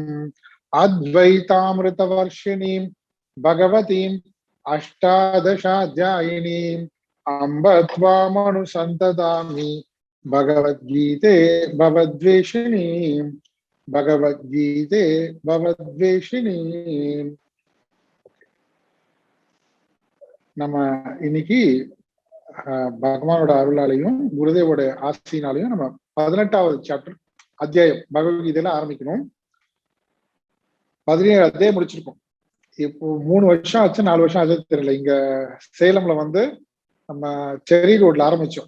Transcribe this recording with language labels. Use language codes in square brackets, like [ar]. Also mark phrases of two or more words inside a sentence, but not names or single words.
[sa] अद्वैतामृतवर्षिणीं भगवतीम् अष्टादशाध्यायिनीम् अम्ब त्वामनुसन्ततामि भगवद्गीते भवद्वेषिणीम् भगवद्गीते भवद्वेषिणीम्. [ta] நம்ம இன்னைக்கு பகவானோட அருளாலையும் குருதேவோட ஆசையினாலையும் நம்ம 18வது சாப்டர் அத்தியாயம் பகவத்கீதையில ஆரம்பிக்கணும். 17 அத்தியாயம் முடிச்சிருக்கோம். இப்போ 3 வருஷம் ஆச்சு, 4 வருஷம் ஆச்சு தெரியல. இங்க சேலம்ல வந்து நம்ம செரி ரோட்ல ஆரம்பிச்சோம்.